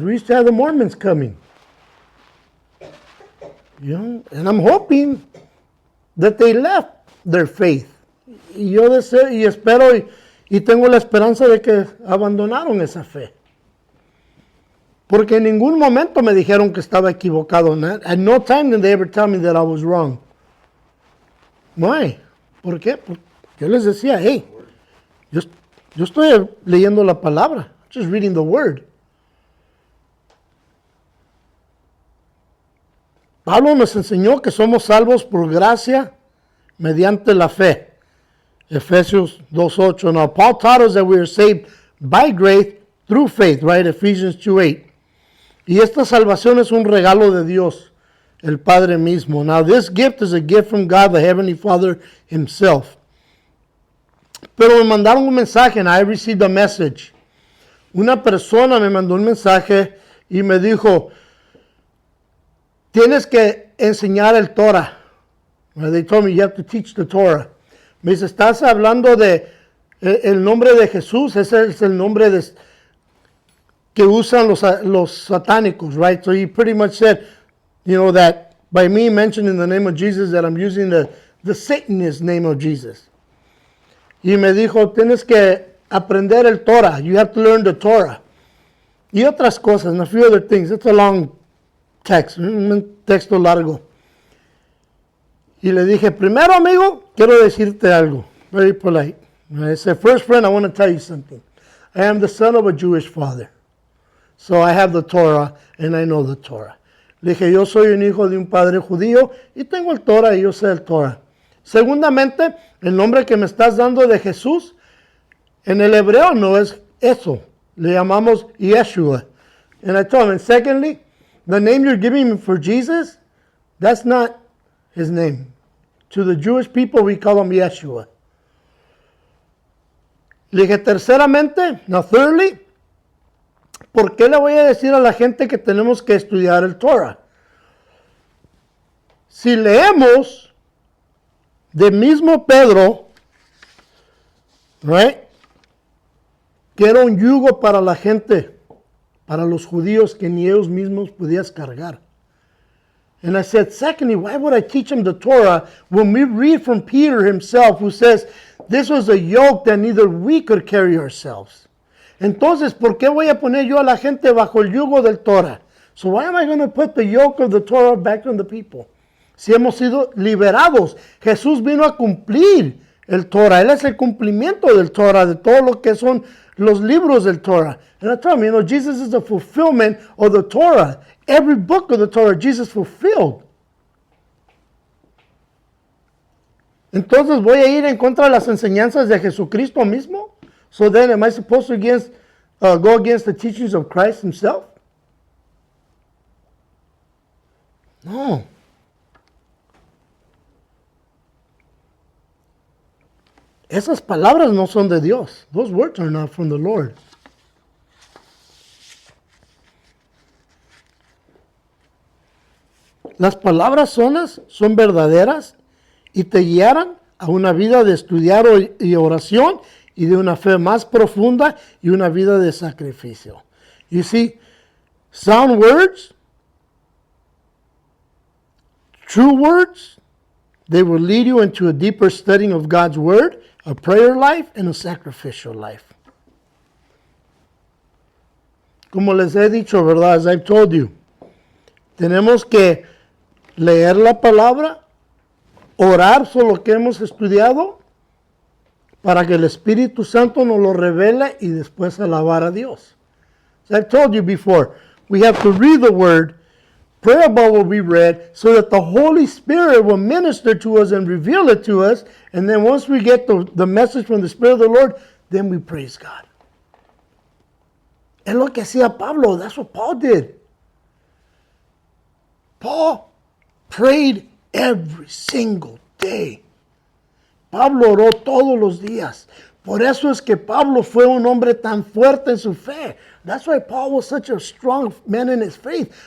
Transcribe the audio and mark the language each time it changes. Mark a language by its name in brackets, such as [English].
[English] We used to have the Mormons coming. And I'm hoping that they left their faith. [Spanish] Y yo deseo y espero y tengo la esperanza de que abandonaron esa fe. Porque en ningún momento me dijeron que estaba equivocado. [English] At no time did they ever tell me that I was wrong. Why? [Spanish] ¿Por qué? Porque yo les decía, hey, yo estoy leyendo la palabra. [English] Just reading the word. [Spanish] Pablo nos enseñó que somos salvos por gracia mediante la fe. Efesios 2:8. [English] Now, Paul taught us that we are saved by grace through faith, right? Ephesians 2:8. [Spanish] Y esta salvación es un regalo de Dios, el Padre mismo. [English] Now, this gift is a gift from God, the Heavenly Father Himself. [Spanish] Pero me mandaron un mensaje, [English] and I received a message. [Spanish] Una persona me mandó un mensaje y me dijo, tienes que enseñar el Torah. [English] They told me you have to teach the Torah. [Spanish] Me dice, estás hablando de el nombre de Jesús, ese es el nombre que usan los satánicos, right? [English] So he pretty much said, that by me mentioning the name of Jesus, that I'm using the Satanist name of Jesus. [Spanish] Y me dijo, tienes que aprender el Torah. [English] You have to learn the Torah. [Spanish] Y otras cosas, [English] and a few other things. It's a long text, [Spanish] un texto largo. Y le dije, primero amigo, quiero decirte algo. [English] Very polite. I said, first friend, I want to tell you something. I am the son of a Jewish father. So I have the Torah and I know the Torah. [Spanish] Le dije, yo soy un hijo de un padre judío y tengo el Torah y yo sé el Torah. Segundamente, el nombre que me estás dando de Jesús, en el hebreo no es eso. Le llamamos Yeshua. [English] And I told him, and secondly, the name you're giving me for Jesus, that's not his name. To the Jewish people, we call him Yeshua. [Spanish] Le dije, terceramente, [English] now thirdly, [Spanish] ¿por qué le voy a decir a la gente que tenemos que estudiar el Torah? Si leemos de mismo Pedro, right, que era un yugo para la gente, para los judíos que ni ellos mismos podías cargar. [English] And I said, secondly, why would I teach them the Torah when we read from Peter himself who says, this was a yoke that neither we could carry ourselves. [Spanish] Entonces, ¿por qué voy a poner yo a la gente bajo el yugo del Torah? [English] So why am I going to put the yoke of the Torah back on the people? [Spanish] Si hemos sido liberados, Jesús vino a cumplir el Torah. Él es el cumplimiento del Torah, de todo lo que son los libros del Torah. [English] And I told him, Jesus is the fulfillment of the Torah. Every book of the Torah, Jesus fulfilled. [Spanish] Entonces, ¿voy a ir en contra de las enseñanzas de Jesucristo mismo? [English] So then, am I supposed to go against the teachings of Christ himself? [Spanish] No. Esas palabras no son de Dios. [English] Those words are not from the Lord. [Spanish] Las palabras son verdaderas y te guiarán a una vida de estudiar y oración y de una fe más profunda y una vida de sacrificio. [English] You see, sound words, true words, they will lead you into a deeper studying of God's word, a prayer life, and a sacrificial life. [Spanish] Como les he dicho, ¿verdad? [English] As I've told you, [Spanish] tenemos que leer la palabra, orar sobre lo que hemos estudiado, para que el Espíritu Santo nos lo revele y después alabar a Dios. [English] As I've told you before, we have to read the word, pray about what we read, so that the Holy Spirit will minister to us and reveal it to us. And then once we get the message from the Spirit of the Lord, then we praise God. [Spanish] Es lo que hacía Pablo. [English] That's what Paul did. Paul prayed every single day. [Spanish] Pablo oró todos los días. Por eso es que Pablo fue un hombre tan fuerte en su fe. [English] That's why Paul was such a strong man in his faith.